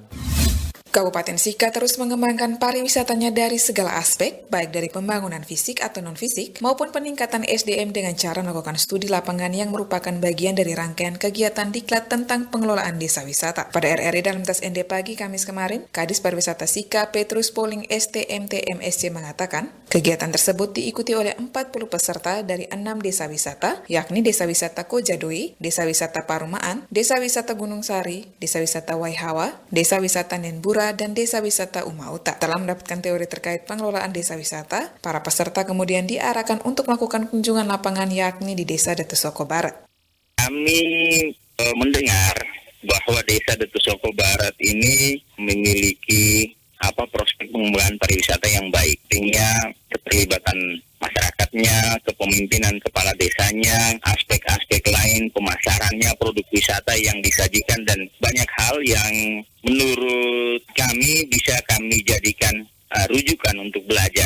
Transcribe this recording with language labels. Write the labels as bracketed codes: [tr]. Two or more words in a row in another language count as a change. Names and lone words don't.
[id] Kabupaten Sika terus mengembangkan pariwisatanya dari segala aspek, baik dari pembangunan fisik atau non-fisik, maupun peningkatan SDM dengan cara melakukan studi lapangan yang merupakan bagian dari rangkaian kegiatan diklat tentang pengelolaan desa wisata. Pada RRI dalam tas ND pagi Kamis kemarin, Kadis Pariwisata Sika Petrus Poling STMTMSC mengatakan, kegiatan tersebut diikuti oleh 40 peserta dari 6 desa wisata, yakni Desa Wisata Kojadoi, Desa Wisata Parumaan, Desa Wisata Gunung Sari, Desa Wisata Waihawa, Desa Wisata Nenbura, dan Desa Wisata Umauta. Setelah mendapatkan teori terkait pengelolaan desa wisata, para peserta kemudian diarahkan untuk melakukan kunjungan lapangan yakni di Desa Detusoko Barat. Kami mendengar bahwa Desa Detusoko Barat ini memiliki prospek pengembangan pariwisata yang baik, sehingga keterlibatan masyarakatnya, kepemimpinan kepala desanya, aspek-aspek lain, pemasarannya, produk wisata yang disajikan, dan banyak hal yang menurut kami bisa kami jadikan rujukan untuk belajar.